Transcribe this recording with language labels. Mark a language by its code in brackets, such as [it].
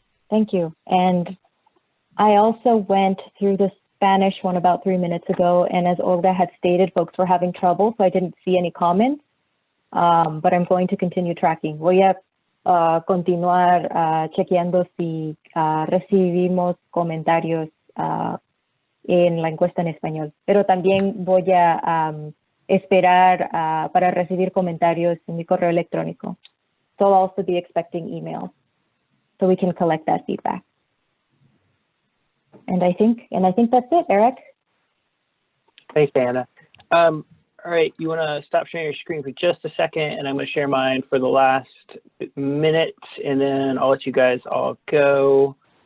[en] Thank you. And I also went through the Spanish one about 3 minutes ago, and as Olga had stated, folks were having trouble, so I didn't see any comments, but I'm going to continue tracking. [es] Voy a continuar chequeando si recibimos comentarios en la encuesta en español, pero también voy a esperar para recibir comentarios en mi correo electrónico. [en] So I'll also be expecting emails so we can collect that feedback. And I think that's it, Eric. Thanks, Anna. All right, you want to stop sharing your screen for just a second, and I'm going to share mine for the last minute, and then I'll let you guys all go.